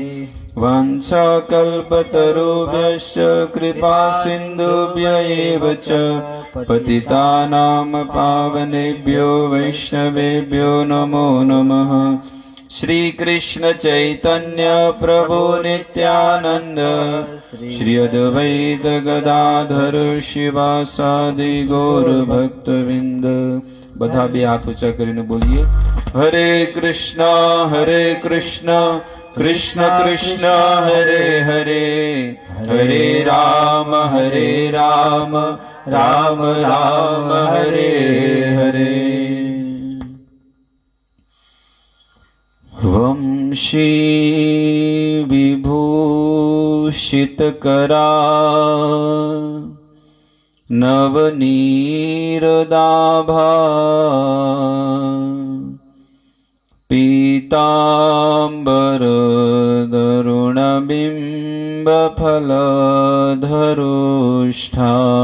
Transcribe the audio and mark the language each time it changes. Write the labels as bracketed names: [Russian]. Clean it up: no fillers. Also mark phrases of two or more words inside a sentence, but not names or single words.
[Sanskrit] वाञ्छाकल्पतरुभ्यश्च कृपा सिन्धुभ्य एव च पतितानां पावनेभ्यो वैष्णवेभ्यो नमो नमः. श्री कृष्ण चैतन्य प्रभु नित्यानंद श्री अद्वैत गदाधर शिवासादि गौर भक्तवृंद। [Gujarati] બધા બે હાથ ઊંચા કરીને બોલીએ, હરે કૃષ્ણ કૃષ્ણ કૃષ્ણ હરે હરે, હરે રામ રામ રામ હરે હરે। [Sanskrit] वंशी विभूषित करा नवनीरदाभा, पीतांबर दरुणबिंब फलधरोष्ठा,